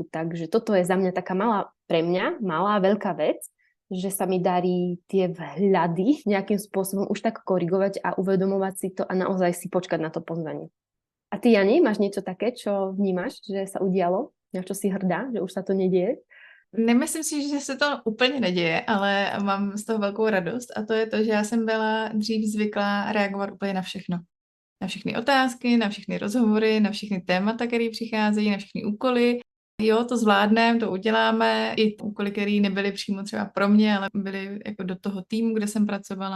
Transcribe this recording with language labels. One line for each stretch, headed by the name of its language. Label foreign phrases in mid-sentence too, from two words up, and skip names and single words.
Slovak: Takže toto je za mňa taká malá, pre mňa malá, veľká vec, že sa mi darí tie vhľady nejakým spôsobom už tak korigovať a uvedomovať si to a naozaj si počkať na to pozvanie. A ty, Jani, máš niečo také, čo vnímaš, že sa udialo? Na čo si hrdá, že už sa to nedieje?
Czech: Nemyslím si, že se to úplně neděje, ale mám z toho velkou radost a to je to, že já jsem byla dřív zvyklá reagovat úplně na všechno. Na všechny otázky, na všechny rozhovory, na všechny témata, které přicházejí, na všechny úkoly. Jo, to zvládneme, to uděláme. I úkoly, které nebyly přímo třeba pro mě, ale byly jako do toho týmu, kde jsem pracovala.